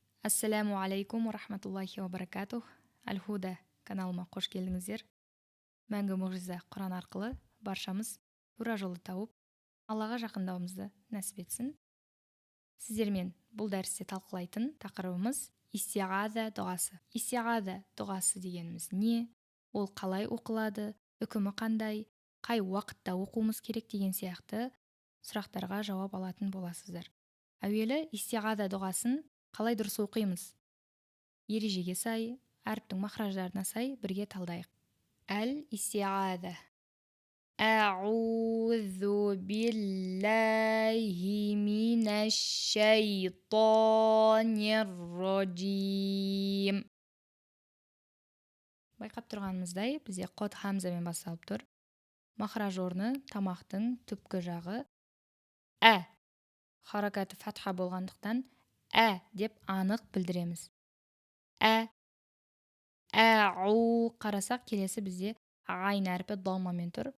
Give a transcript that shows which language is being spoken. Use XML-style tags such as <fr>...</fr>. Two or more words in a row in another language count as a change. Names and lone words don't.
<ar>السلام عليكم ورحمة الله وبركاته.</ar> <kk>Аль-Худа каналыма қош келдіңіздер. Мәңгі мұғжиза Құран арқылы баршамыз тура жолды тауып, Аллаға жақындауымызды нәсіп етсін. Сіздермен бұл дәрісте талқылайтын тақырыбымыз истиғаза дұғасы. Истиғаза дұғасы дегеніміз не? Ол қалай оқылады? Үкімі қандай? Қай уақытта оқуымыз керек деген сияқты сұрақтарға жауап алатын боласыздар. Әуелі истиғаза дұғасын қалай дұрыс оқимыз? Ережеге сай, әріптің махраждарына сай бірге талдайық. Әл-истиғаза.</kk> <ar>أعوذ بالله من الشيطان الرجيم.</ar> <kk>Байқап тұрғанымыздай, бізде қот хамзамен басталып тұр. Махраж орны тамақтың түпкі жағы. Харакаты фатха болғандықтан деп анық білдіреміз. Қарасақ келесі бізде айн әрпі даммамен тұр.</kk>